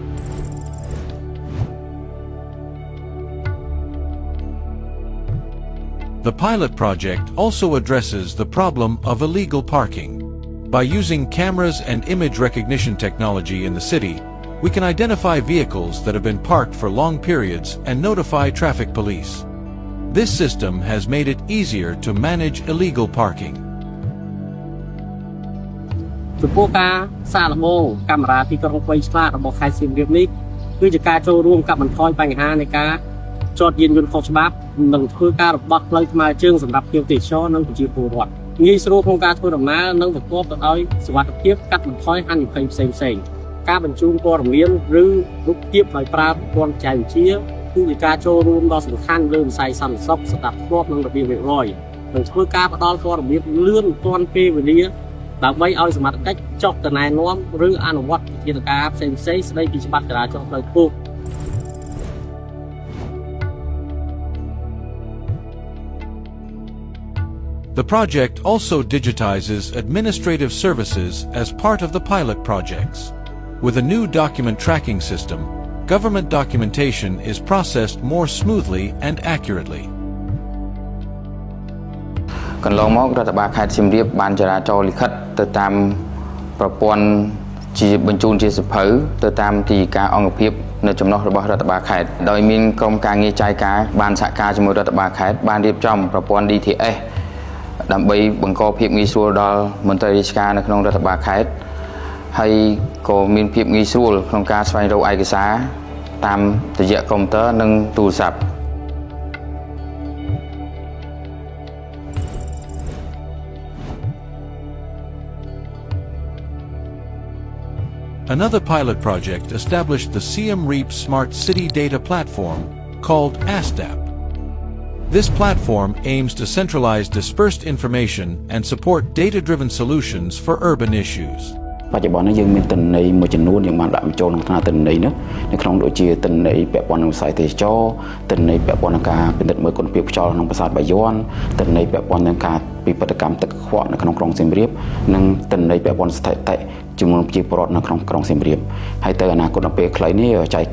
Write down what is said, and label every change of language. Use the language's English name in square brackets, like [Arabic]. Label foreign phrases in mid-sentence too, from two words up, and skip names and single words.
[English] The pilot project also addresses the problem of illegal parking. By using cameras and image recognition technology in the city, we can identify vehicles that have been parked for long periods and notify traffic police. This system has made it easier to manage illegal parking. [Khmer] ចំពោះការសាកល្បងកាមេរ៉ាទីក្រុងវែងឆ្លាតរបស់ខេត្តសៀមរាបនេះគឺជាការចូលរួមកាត់បន្ថយបញ្ហានៃការចតយានយន្តខុសច្បាប់និង ធ្វើការរបស់ផ្លូវថ្មើរជើងសម្រាប់ភ្ញៀវទេសចរនិងប្រជាពលរដ្ឋងាយស្រួលក្នុងការធ្វើដំណើរនិងប្រកបទៅដោយសុវត្ថិភាពកាត់បន្ថយហានិភ័យផ្សេងៗការបញ្ជូនព័ត៌មានឬរូបភាពដោយប្រើប្រព័ន្ធបច្ចេកវិទ្យាគឺជាការចូលរួមដ៏សំខាន់លើវិស័យសន្តិសុខស្ដាប់ធ្នាប់និងរបៀបរៀបរយនិងធ្វើការផ្ដល់ព័ត៌មានលឿនទាន់ពេលវេលាដើម្បីឲ្យសមត្ថកិច្ចចុះទៅណែនាំឬអនុវត្តវិធានការផ្សេងៗស្ដីពីច្បាប់ចរាចរណ៍ផ្លូវគោក [English] The project also digitizes administrative services as part of the pilot projects. With a new document tracking system, government documentation is processed more smoothly and accurately. [Khmer] កន្លងមករដ្ឋបាលខេត្តសៀមរាបបានចរាចរណ៍លិខិតទៅតាមប្រព័ន្ធជាបញ្ជូនជាសភៅទៅតាមទីការអង្គភាពនៅចំណុះរបស់រដ្ឋបាលខេត្តដោយមានក្រុមការងារចាយការបានសហការជាមួយរដ្ឋបាលខេត្តបានរៀបចំប្រព័ន្ធ DTS ដើម្បីបង្កភាពងាយស្រួលដល់មន្ត្រីរាជការនៅក្នុងរដ្ឋបាលខេត្តហើយក៏មានភាពងាយស្រួលក្នុងការស្វែងរកឯកសារតាមរយៈកុំព្យូទ័រនិងទូរស័ព្ទ [English] Another pilot project established the Siem Reap Smart City Data Platform called ASTAP. This platform aims to centralize dispersed information and support data-driven solutions for urban issues. [Khmer] បច្ចុប្បន្ននេះយើងមានទិន្នន័យមួយចំនួនយើងបានដាក់បញ្ចូលក្នុងទិន្នន័យនេះនៅក្នុងដូចជាទិន្នន័យពាក់ព័ន្ធនឹងវិស័យទេសចរទិន្នន័យពាក់ព័ន្ធនឹងការពិនិត្យមើលគុណភាពខ្យល់ក្នុងប្រាសាទបាយ័នទិន្នន័យពាក់ព័ន្ធនឹងការពិ ពិធកម្មទឹកកខ្វក់នៅក្នុងក្រុងសៀមរាបនិងទិន្នន័យពាក់ព័ន្ធស្ថិតិចំនួនប្រជាពលរដ្ឋនៅក្នុងក្រុងសៀមរាបហើយទៅអនាគតនៅពេលខ្លីនេះចែក